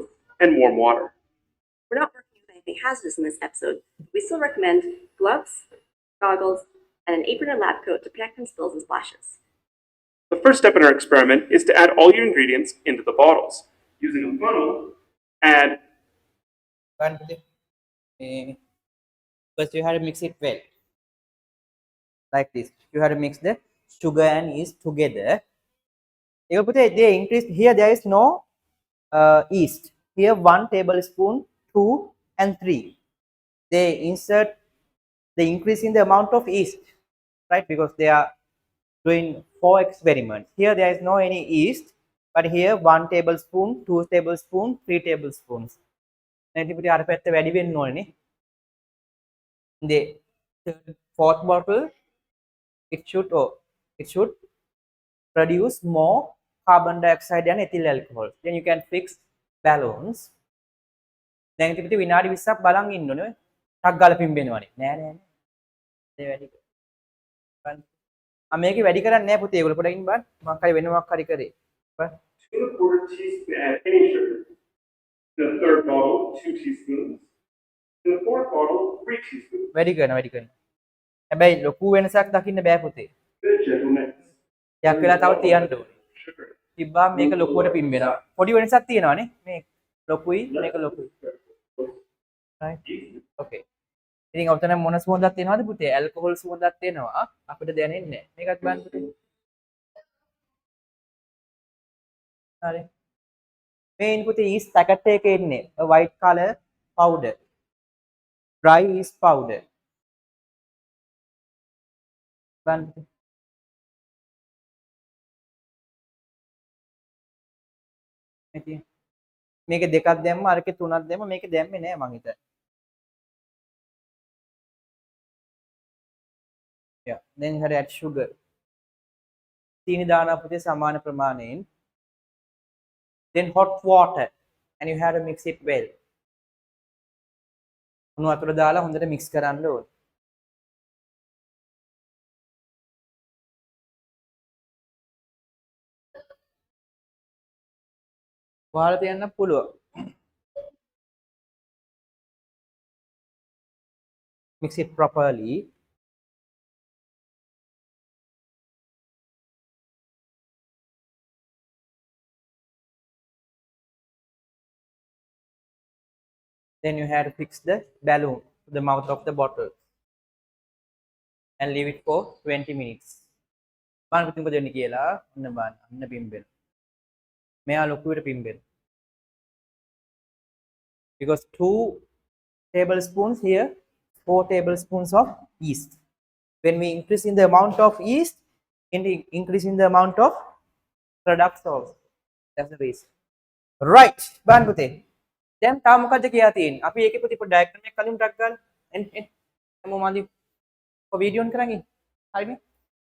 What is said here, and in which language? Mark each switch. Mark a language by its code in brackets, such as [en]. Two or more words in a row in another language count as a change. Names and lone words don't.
[en] and warm water. We're not working with anything hazardous in this episode. We still recommend gloves, goggles, and an apron or lab coat to protect from spills and splashes. The first step in our experiment is to add all your ingredients into the bottles. Using a funnel, add [si] බලන්න පුතේ. [en] First you have to mix it well. Like this. You have to mix the sugar and yeast together. [si] ඒක පුතේ [en] they increase here there is no yeast. Here 1 tablespoon, 2 and 3. They increase in the amount of yeast, right? Because they are doing 4 experiments. Here there is no any yeast, but here 1 tablespoon, 2 tablespoon, 3 tablespoons. [si] නැති පුතේ අර පැත්ත වැඩි වෙන්න ඕනේ. [en] The fourth bottle it should produce more carbon dioxide and ethyl alcohol. Then you can fix balloons. [si] දැන් ඉතින් පුතේ විනාඩි 20ක් බලන් ඉන්න ඕනේ. ටක් ගාලා පිම්බෙනවනේ. නෑ නෑ නෑ. ඒ වැඩි. මේකේ වැඩි කරන්නේ නෑ පුතේ. ඒගොල්ලෝ පොඩකින් බලන්න. මොකක් හරි වෙන මොකක් හරි කරේ. බලන්න. [en] 2¼ teaspoon add any sugar. In the third bottle, 2 teaspoons. In the fourth bottle, 3 teaspoons. [si] වැඩි කරනවා. හැබැයි ලොකු වෙනසක් දකින්න බෑ පුතේ. [en] Good gentlemen. [si] යක් වෙලා තව තියන්න ඕනේ. Sugar. තිබ්බා මේක ලොකුවට පිම්බෙනවා. පොඩි වෙනසක් තියෙනවානේ. මේ ලොකුයි මේක ලොකුයි. [en] right okay. [si] ඉතින් ඔතන මොන සුවඳක් තියෙනවද පුතේ? ඇල්කොහොල් සුවඳක් තියෙනවා. අපිට දැනෙන්නේ නැහැ. මේකත් බලන්න පුතේ. හරි. මේ පුතේ [en] yeast packet [si] එකේ ඉන්නේ [en] a white color powder. dry yeast powder. [si] බලන්න පුතේ. මේක දෙකක් දැම්ම අරකේ තුනක් දැම්ම මේක දැම්මේ නෑ මං හිතන්නේ. [en] yeah then you have to add sugar. [si] සීනි දානවා පුතේ සමාන ප්‍රමාණයෙන්. [en] then hot water and you have to mix it well. [si] උණු වතුර දාලා හොඳට mix කරන්න ඕනේ. වහලා තියන්න පුළුවන්. [en] mix it properly. Then you have to fix the balloon to the mouth of the bottle and leave it for 20 minutes. [si] බලන්න පුතේ මොකද වෙන්නේ කියලා. අන්න බලන්න. අන්න පිම්බෙන. මෙයා ලොකුවට පිම්බෙන. [en] Because 2 tablespoons here, 4 tablespoons of yeast. When we increase in the amount of yeast, increase in the amount of products also. That's the reason. Right. [si] බලන්න පුතේ. දැන් තාම මොකද්ද කියලා තියෙන්නේ? අපි ඒකේ පුතේ පොඩි ඩයග්‍රෑම් එකක් කලින් ටක් ගන්න. හැමෝම අඳි වීඩියෝ ඔන් කරන් ඉන්න. හරිනේ?